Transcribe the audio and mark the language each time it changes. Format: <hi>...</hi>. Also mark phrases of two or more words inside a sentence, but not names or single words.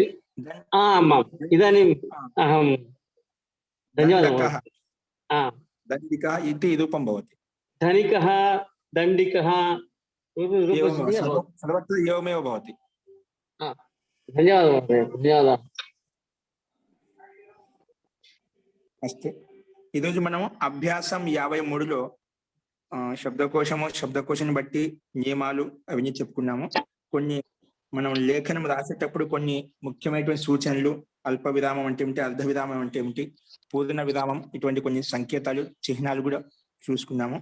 <sa>इदानीम् अहं धन्यवादः. दण्डिकः इति रूपं भवति. धनिकः दण्डिकः सर्वत्र एवमेव भवति. धन्यवादः. धन्यवादः. अस्तु,</sa> <te>ఈరోజు మనం అభ్యాసం 53లో శబ్దకోశాన్ని బట్టి నియమాలు అవన్నీ చెప్పుకున్నాము. కొన్ని మనం లేఖనం రాసేటప్పుడు కొన్ని ముఖ్యమైనటువంటి సూచనలు, అల్ప విరామం అంటే ఏమిటి, అర్ధ విరామం అంటే ఏమిటి, పూర్ణ విరామం, ఇటువంటి కొన్ని సంకేతాలు చిహ్నాలు కూడా చూసుకున్నాము.</te>